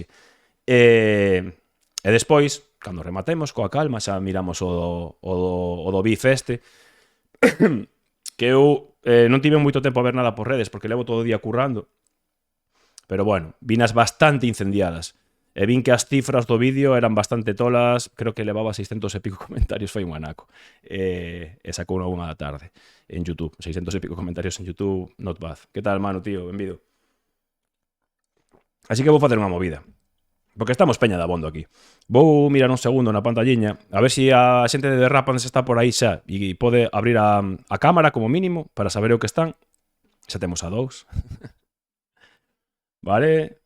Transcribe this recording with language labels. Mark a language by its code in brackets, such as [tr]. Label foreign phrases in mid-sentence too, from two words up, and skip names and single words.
[gl] E despois, cando rematemos coa calma, xa miramos o do Beef este, que eu non tive moito tempo a ver nada por redes, porque levo todo o día currando, pero bueno, vinas bastante incendiadas. E vin que as cifras do vídeo eran bastante tolas, creo que levaba 600 e pico comentarios, foi un anaco. E sacou unha da tarde en YouTube, 600 e pico comentarios en YouTube, [en] not bad. [gl] Que tal, mano, tío? Benvido. Así que vou facer unha movida, porque estamos peña de abondo aquí. Vou mirar un segundo na pantalliña, a ver se a xente de The Rapans está por aí xa e pode abrir a cámara como mínimo para saber o que están. Xa temos a 2. Vale.